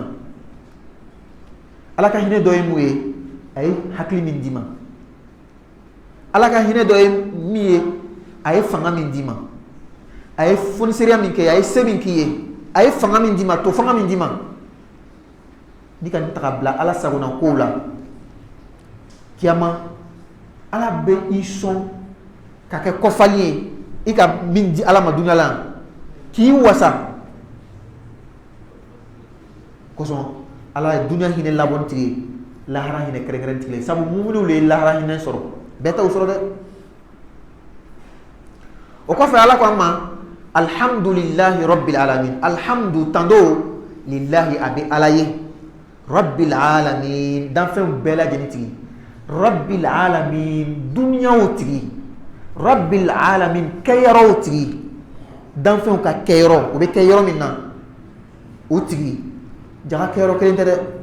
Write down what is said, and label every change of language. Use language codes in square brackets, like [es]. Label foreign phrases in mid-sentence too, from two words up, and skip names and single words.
[bm] ala ka hinɛ dɔ ye mun ye a ye hakili min d'i ma ala ka hinɛ dɔ ye min ye a ye fanga min d'i ma a ye foniseriya min kɛ a ye se min k'i ye a ye fanga min d'i ma to fanga min d'i ma ni ka taga bila ala sagona kow la kiyama ala bɛ i sɔn ka kɛ kɔfali ye i ka min di ala ma dunya la k'i wasa kosɔn ala ye dunya hinɛ labɔn tigi lahara hinɛ kɛrɛnkɛrɛn tigi sabu muminiw le ye lahara hinɛ sɔrɔ bɛɛ t'o sɔrɔ dɛ o kɔfɛ ala ko an ma [ar] الحمد لله رب العالمين [bm] alhamdu tando lillahi a bɛ ala ye [ar] رب العالمين [bm] danfɛnw bɛɛ lajɛlen tigi [ar] رب العالمين [bm] dunyaw tigi [ar] رب العالمين [bm] kɛyɔrɔw tigi danfɛnw ka kɛyɔrɔ o bɛ kɛ yɔrɔ min na o tigi jaga kɛyɔrɔ kelen tɛ dɛ